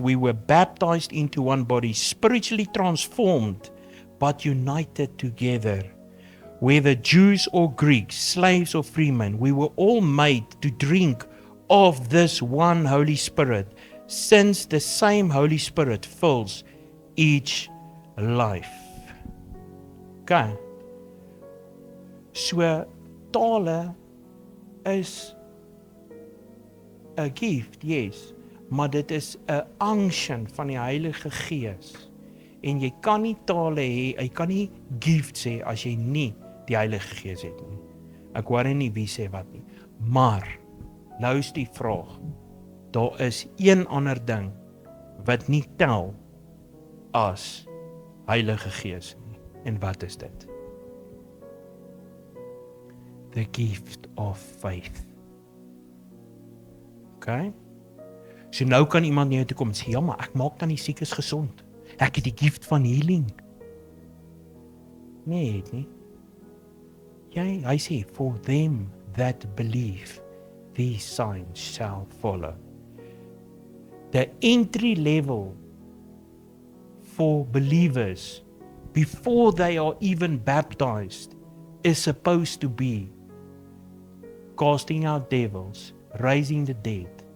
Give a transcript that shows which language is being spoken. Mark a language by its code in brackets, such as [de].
[en] We were baptized into one body, spiritually transformed, but united together. Whether Jews or Greeks, slaves or freemen, we were all made to drink of this one Holy Spirit, since the same Holy Spirit fills each life. Okay. [af] So, tale is 'n gift, [en] yes, [af] maar dit is 'n unction van die Heilige Gees. En jy kan nie tale hê, jy kan nie gifts hê as jy nie die Heilige Gees het nie. Ek hoor nie wie sê wat nie. Maar nou is die vraag. Daar is een ander ding wat nie tel as Heilige Gees nie. En wat is dit? [en] The gift of faith. [af] Okay? So nou kan iemand na jou toe kom en sê, ja, maar ek maak dan die siekes gesond. Ek het die gift van healing. Nee, het nie. Hy sê, [en] for them that believe, these signs shall follow. The entry level for believers before they are even baptized is supposed to be casting out devils, raising the dead.